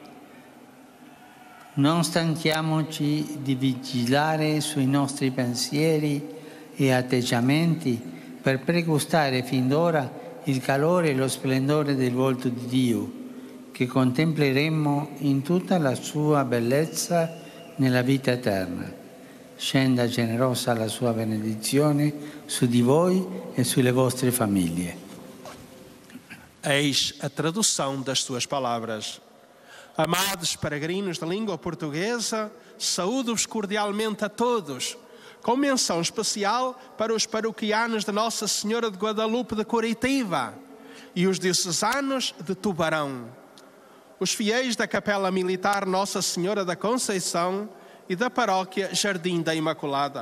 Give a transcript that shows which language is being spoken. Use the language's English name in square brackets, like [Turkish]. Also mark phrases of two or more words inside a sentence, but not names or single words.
[Italian] Non stanchiamoci di vigilare sui nostri pensieri e atteggiamenti per pregustare fin d'ora il calore e lo splendore del volto di Dio, che contempleremo in tutta la sua bellezza nella vita eterna. Scenda generosa la sua benedizione su di voi e sulle vostre famiglie. [Portuguese] Eis a tradução das suas palavras. Amados peregrinos da língua portuguesa, saúdo-vos cordialmente a todos, com menção especial para os paroquianos de Nossa Senhora de Guadalupe de Curitiba e os diocesanos de Tubarão, os fiéis da Capela Militar Nossa Senhora da Conceição e da paróquia Jardim da Imaculada.